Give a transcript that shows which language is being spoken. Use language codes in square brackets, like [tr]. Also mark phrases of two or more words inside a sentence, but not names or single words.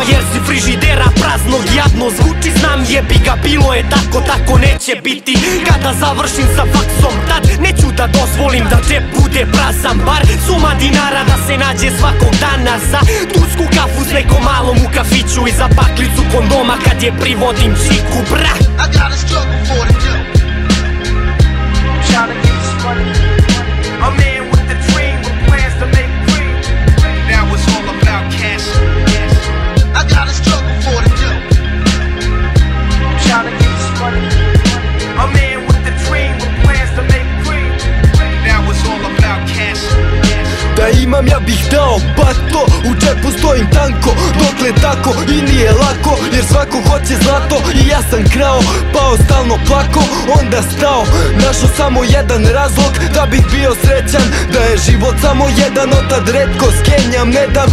[sr] Jer si frižidera praznog jadno zvuči, znam jebi ga, bilo je tako, tako neće biti. Kada završim sa faksom, tad neću da dozvolim da džep bude prazan. Bar suma dinara da se nađe svakog dana za tursku kafu s nekom malom u kafiću i za paklicu kondoma kad je privodim čiku, bra. [en] I gotta struggle for the dough. Tryna get this money. A man with a dream, with plans to make green. Now it's all about cash. I gotta struggle for the dough. Tryna get this money. A man with a dream, with plans to make green. Now it's all about cash. [sr] Da imam ja bih dao bato, u džepu stojim tanko. Dokle tako i nije lako, jer svako hoće zlato. I ja sam krao, pao stalno plako, onda stao. Našao samo jedan razlog da bih bio srećan, da je život samo jedan, otad redko skenjam, ne dam.